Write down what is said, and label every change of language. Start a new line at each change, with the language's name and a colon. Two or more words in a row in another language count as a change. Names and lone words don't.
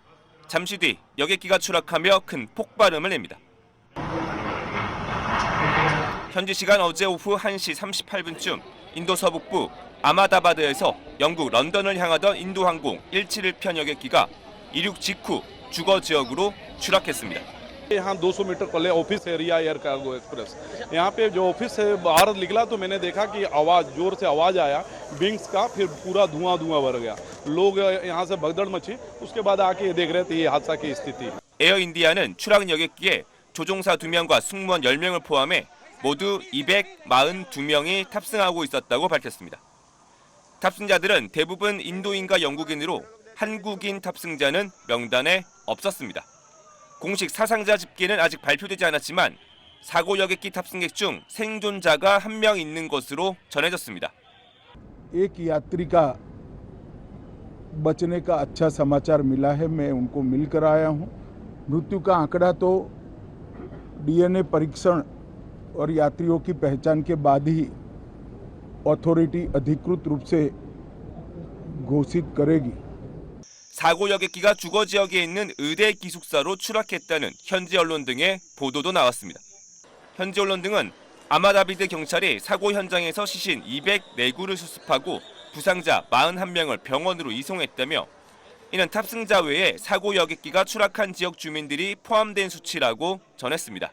Korean: 잠시 뒤 여객기가 추락하며 큰 폭발음을 냅니다. 현지 시간 어제 오후 1시 38분쯤 인도 서북부 아마다바드에서 영국 런던을 향하던 인도항공 171편 여객기가 이륙 직후 주거 지역으로 추락했습니다.
Hindi: यहाँ 200 मीटर पहले
English: office area Air Cargo Express
Hindi: यहाँ पे जो ऑफिस से बाहर निकला तो मैंने देखा कि आवाज जोर से आवाज आया विंग्स का फिर पूरा धुआं भर गया लोग यहाँ से भगदड़ मची उसके बाद आके देख रहे थे ये हादसा की स्थिति।
Korean: 에어 인디아는 추락 여객기에 조종사 2명과 승무원 10명을 포함해 모두 242명이 탑승하고 있었다고 밝혔습니다. 탑승자들은 대부분 인도인과 영국인으로 한국인 탑승자는 명단에 없었습니다. 공식 사상자 집계는 아직 발표되지 않았지만 사고 여객기 탑승객 중 생존자가 1명 있는 것으로 전해졌습니다.
Hindi: एक यात्री का बचने का अच्छा समाचार मिला है। मैं उनको मिलकर आया हूं। मृत्यु का आंकड़ा तो डीएनए परीक्षण और यात्रियों की पहचान के बाद ही अथॉरिटी अधिकृत रूप से घोषित करेगी।
Korean: 사고 여객기가 주거 지역에 있는 의대 기숙사로 추락했다는 현지 언론 등의 보도도 나왔습니다. 현지 언론 등은 아마다비드 경찰이 사고 현장에서 시신 204구를 수습하고 부상자 41명을 병원으로 이송했다며 이는 탑승자 외에 사고 여객기가 추락한 지역 주민들이 포함된 수치라고 전했습니다.